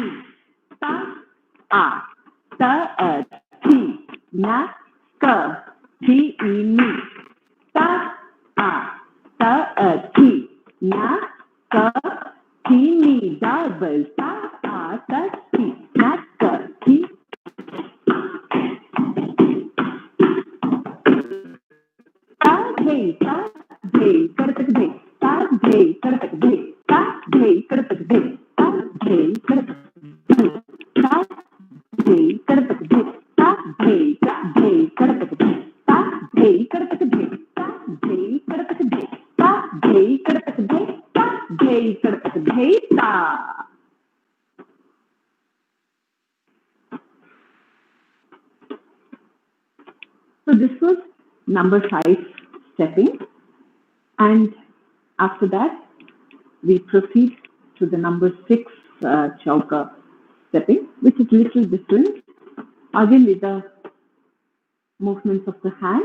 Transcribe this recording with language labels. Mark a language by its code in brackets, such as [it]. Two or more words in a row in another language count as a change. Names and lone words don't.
[en] Ta, thi, na, ka, thi, ni. Ta, thi, na, ka, thi, ni. Double. Ta, thi, na, ka, thi. Ta, dhe, karatak dhe. Ta, dhe, karatak dhe. Ta, dhe, karatak dhe. Ta, dhe, karatak dhe. Ta, dhe, karatak dhe. Ta, dhe, karatak dhe. Ta, dhe, karatak dhe. Ta, dhe, karatak dhe. Ta, dhe, karatak dhe. Ta, dhe, karatak dhe. Ta. So this was number 5 stepping, and after that we proceed to the number 6 chauka stepping, which is little different, again with the movements of the hand.